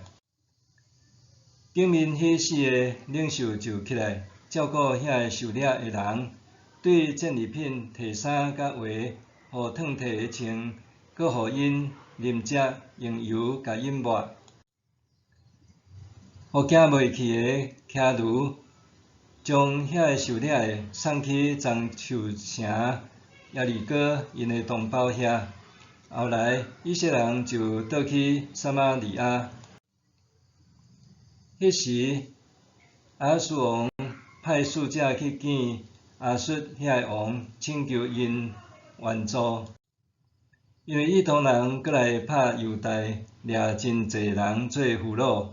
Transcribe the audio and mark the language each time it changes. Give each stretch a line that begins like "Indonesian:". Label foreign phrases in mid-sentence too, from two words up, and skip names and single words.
Min Nan Chinese: 顶面迄4个领袖就起来，照顾遐个受掠的人，对战利品摕衫甲鞋，互熥摕的穿，搁互因啉食，用油甲因抹，互行袂去的骑驴，将遐个受掠的送去棕树城耶利哥因的同胞遐。后来以色列人就倒去撒玛利亚。迄时，亚哈斯王派使者去见亚述遐个王，请求因援助，因为以东人搁来拍犹太，掠真侪人做俘虏。